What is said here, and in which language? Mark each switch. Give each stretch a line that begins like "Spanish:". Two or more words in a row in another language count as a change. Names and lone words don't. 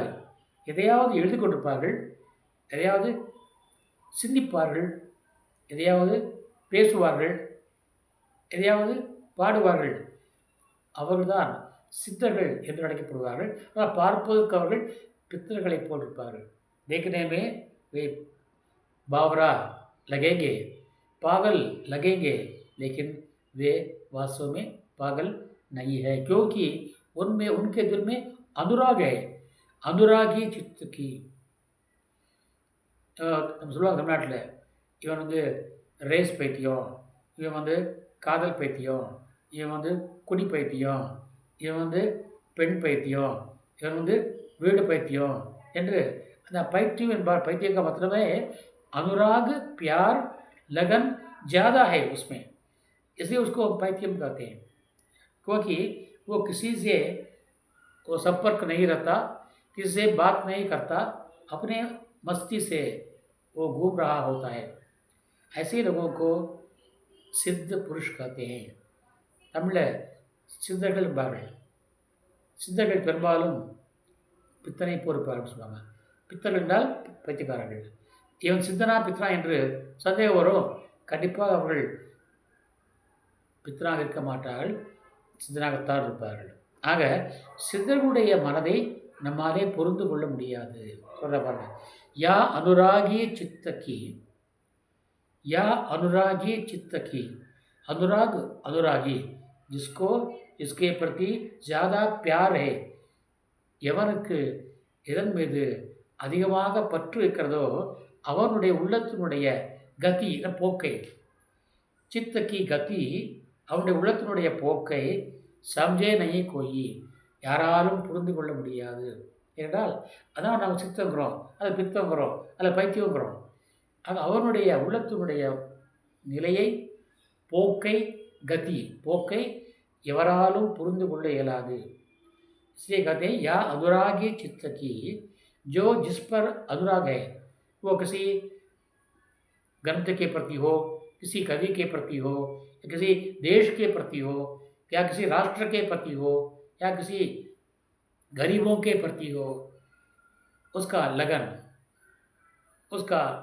Tamil: எதையாவது எழுதி கொண்டிருப்பார்கள், எதையாவது சிந்திப்பார்கள், எதையாவது பேசுவார்கள், எதையாவது பாடுவார்கள். அவர்கள்தான் சித்தர்கள் என்று அழைக்கப்படுவார்கள். ஆனால் பார்ப்பதற்கு அவர்கள் பித்தர்களைப் போல் இருப்பார்கள்.
Hindi: देखने में वे बावरा लगेंगे, पागल लगेंगे, लेकिन वे वास्तव में पागल नहीं है, क्योंकि उनमें उनके दिल में अनुराग है. अनुरागी चित्त की.
Tamil: நம்ம சொல்லுவாங்க தமிழ்நாட்டில், இவன் ரேஸ் பைத்தியம், இவன் காதல் பைத்தியம், இவன் குடி பைத்தியம், இவன் பெண் பைத்தியம், இவன் வீடு பைத்தியம் என்று அந்த பைத்தியம் என்பார்.
Hindi: पैत्य का मतलब है अनुराग, प्यार, लगन ज़्यादा है उसमें, इसलिए उसको पैत्यम कहते हैं. क्योंकि वो किसी से वो संपर्क नहीं रहता, किसी से बात नहीं करता, अपने मस्ती से वो घूम रहा होता है. ऐसे लोगों को सिद्ध पुरुष कहते हैं.
Tamil: தமிழில் சித்தர்கள் என்பார்கள். சித்தர்கள் பெரும்பாலும் பித்தனை பொறுப்பார்கள் சொல்லுவாங்க. பித்தர்கள் என்றால் பைத்தியக்காரர்கள். இவன் சித்தனா பித்தனா என்று சந்தேகம் வரும். கண்டிப்பாக அவர்கள் பித்தனாக இருக்க மாட்டார்கள், சித்தனாகத்தான் இருப்பார்கள். ஆக சித்தர்களுடைய மனதை நம்மாலே புரிந்து கொள்ள முடியாது. சொல்ல பாருங்க,
Hindi: या अनुरागी चित्त की, या अनुरागी चित्त की. अनुराग अनुरागी, जिसको इसके प्रति ज़्यादा प्यार है,
Tamil: எவனுக்கு இதன் மீது அதிகமாக பற்று இருக்கிறதோ அவனுடைய உள்ளத்தினுடைய கதி போக்கை,
Hindi: चित्त की गति,
Tamil: அவனுடைய உள்ளத்தினுடைய போக்கை
Hindi: समझे नहीं कोई,
Tamil: யாராலும் புரிந்து கொள்ள முடியாது. ஏனென்றால் அதான் நாம் சித்தங்கிறோம், அது பித்தங்கிறோம், அதில் பைத்தியங்கிறோம். ஆக அவனுடைய உள்ளத்தினுடைய நிலையை, போக்கை, கதி போக்கை எவராலும் புரிந்து கொள்ள இயலாது.
Hindi: इसलिए कहते हैं या अनुरागी चित्त की, जो जिस पर अनुराग है, वो किसी ग्रंथ के प्रति हो, किसी कवि के प्रति हो, या किसी देश के प्रति हो, या किसी राष्ट्र के प्रति हो, या किसी गरीबों के प्रति हो, उसका लगन, उसका